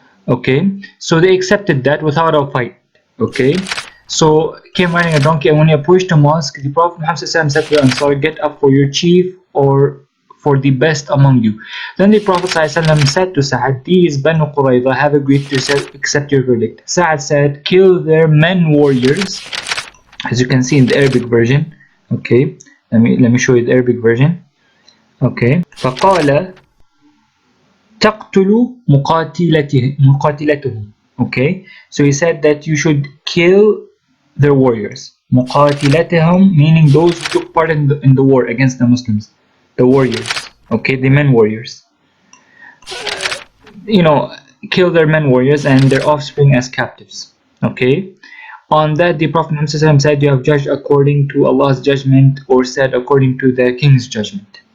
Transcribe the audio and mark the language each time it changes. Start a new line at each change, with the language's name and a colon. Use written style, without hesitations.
English: Okay, so they accepted that without a fight. Okay, so came riding a donkey, and when he approached the mosque, the Prophet Muhammad said to the Ansar, "Get up for your chief or for the best among you." Then the Prophet said to Sa'ad, "These Banu Qurayza have agreed to accept your verdict." Sa'ad said, "Kill their men warriors," as you can see in the Arabic version. Okay, let me show you the Arabic version.
Arabic: Okay, فقال تقتل مقاتلتهم.
English: Okay, so he said that you should kill their warriors. مقاتلتهم, meaning those who took part in the war against the Muslims, the warriors. Okay, the men warriors. Kill their men warriors and their offspring as captives. Okay, on that the Prophet Muhammad said, "You have judged according to Allah's judgment, or said according to the king's judgment."